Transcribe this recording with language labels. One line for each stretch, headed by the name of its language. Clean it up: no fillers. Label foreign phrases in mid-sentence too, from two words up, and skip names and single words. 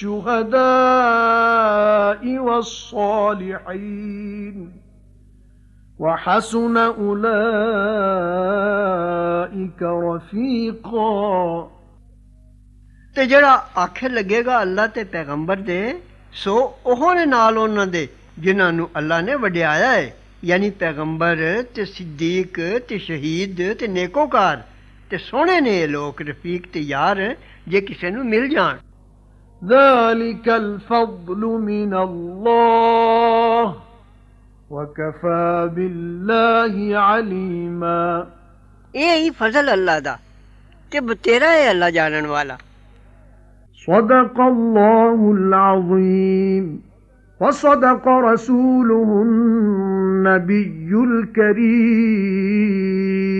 Arabic: وَالشُّهَدَاءِ وَالصَّالِحِينَ وحسن أولئك رفيقا
Punjabi: ਤੇ ਜਿਹੜਾ ਆਖੇ ਲੱਗੇਗਾ ਅੱਲਾ ਤੇ ਪੈਗੰਬਰ ਦੇ ਸੋ ਉਹ ਨੇ ਨਾਲ ਉਹਨਾਂ ਦੇ ਜਿਨ੍ਹਾਂ ਨੂੰ ਅੱਲਾ ਨੇ ਵਡਿਆਇਆ ਹੈ ਯਾਨੀ ਪੈਗੰਬਰ ਤੇ ਸਿੱਦੀਕ ਤੇ ਸ਼ਹੀਦ ਤੇ ਨੇਕੋਕਾਰ ਤੇ ਸੋਹਣੇ ਨੇ ਇਹ ਲੋਕ ਰਫੀਕ ਤੇ ਯਾਰ ਜੇ ਕਿਸੇ ਨੂੰ ਮਿਲ ਜਾਣ
Arabic: ذلك الفضل من الله وكفى بالله عليما
Punjabi: ਇਹ ਹੀ ਫਜ਼ਲ ਅੱਲਾ ਦਾ ਤੇ ਬਤੇਰਾ ਹੈ ਅੱਲਾ ਜਾਣਨ ਵਾਲਾ
Arabic: صدق الله العظيم وصدق رسوله النبي الكريم